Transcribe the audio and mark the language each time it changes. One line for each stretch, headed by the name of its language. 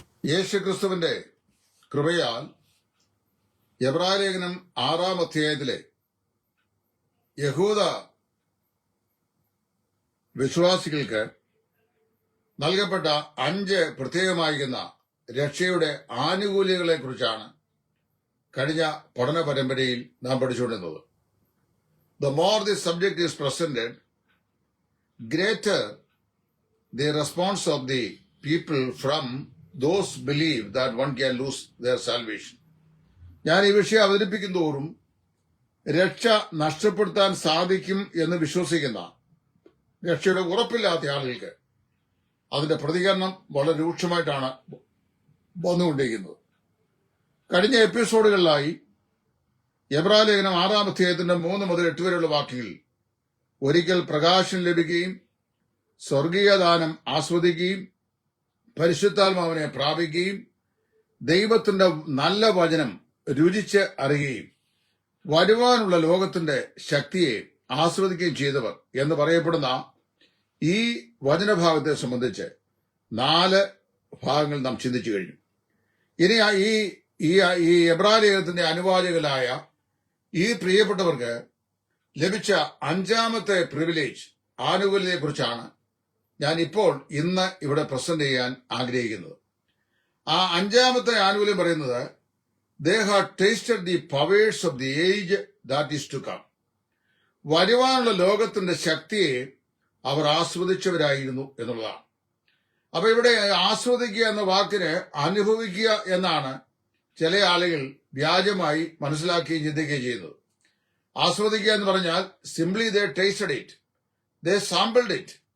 Malayalam: യേശു ക്രിസ്തുവിന്റെ കൃപയാൽ എബ്രായലേഖനം 6-ാം അധ്യായത്തിലെ യഹൂദ വിശ്വാസികൾക്ക് നൽകപ്പെട്ട 5 പ്രത്യേകമായിരിക്കുന്ന രക്ഷയുടെ ആനുകൂല്യങ്ങളെ കുറിച്ചാണ് കഴിഞ്ഞ പഠന പരമ്പരയിൽ നാം പഠിച്ചുകൊണ്ടിരുന്നത്.
English: The more this subject is presented, greater the response of the people from those believe that one can lose their salvation.
Malayalam: ഞാൻ ഈ വിഷയം അവതരിപ്പിക്കും തോറും രക്ഷ നഷ്ടപ്പെടുത്താൻ സാധിക്കും എന്ന് വിശ്വസിക്കുന്ന രക്ഷയുടെ ഉറപ്പില്ലാത്ത ആളുകൾക്ക് അതിന്റെ പ്രതികരണം വളരെ രൂക്ഷമായിട്ടാണ് വന്നുകൊണ്ടിരിക്കുന്നത്. കഴിഞ്ഞ എപ്പിസോഡുകളിലായി എബ്രായലേഖനം 6-ാം അധ്യായത്തിന്റെ 3 മുതൽ 8 വരെയുള്ള വാക്യങ്ങളിൽ ഒരിക്കൽ പ്രകാശം ലഭിക്കുകയും സ്വർഗീയദാനം ആസ്വദിക്കുകയും പരിശുദ്ധാത്മാവിനെ പ്രാപിക്കുകയും ദൈവത്തിന്റെ നല്ല വചനം രുചിച്ച് അറിയുകയും വരുവാനുള്ള ലോകത്തിന്റെ ശക്തിയെ ആസ്വദിക്കുകയും ചെയ്തവർ എന്ന് പറയപ്പെടുന്ന ഈ വചനഭാഗത്തെ സംബന്ധിച്ച് 4 ഭാഗങ്ങൾ നാം ചിന്തിച്ചു കഴിഞ്ഞു. ഇനി ഈ എബ്രായലേഖനത്തിന്റെ അനുവാചകരായ ഈ പ്രിയപ്പെട്ടവർക്ക് ലഭിച്ച 5-ാമത്തെ പ്രിവിലേജ് ആനുകൂല്യത്തെക്കുറിച്ചാണ് ഞാൻ ഇപ്പോൾ ഇന്ന് ഇവിടെ പ്രസന്റ് ചെയ്യാൻ ആഗ്രഹിക്കുന്നത്. ആ 5-ാമത്തെ ആനുകൂല്യം പറയുന്നത്
English: they have tasted the powers of the age that is to come.
Malayalam: വരുവാനുള്ള ലോകത്തിന്റെ ശക്തിയെ അവർ ആസ്വദിച്ചവരായിരുന്നു എന്നുള്ളതാണ്. അപ്പൊ ഇവിടെ ആസ്വദിക്കുക എന്ന വാക്കിന് അനുഭവിക്കുക എന്നാണ് ചില ആളുകൾ വ്യാജമായി മനസ്സിലാക്കുകയും ചിന്തിക്കുകയും ചെയ്യുന്നത്. ആസ്വദിക്കുക എന്ന് പറഞ്ഞാൽ
English: Simply they tasted it, they sampled it.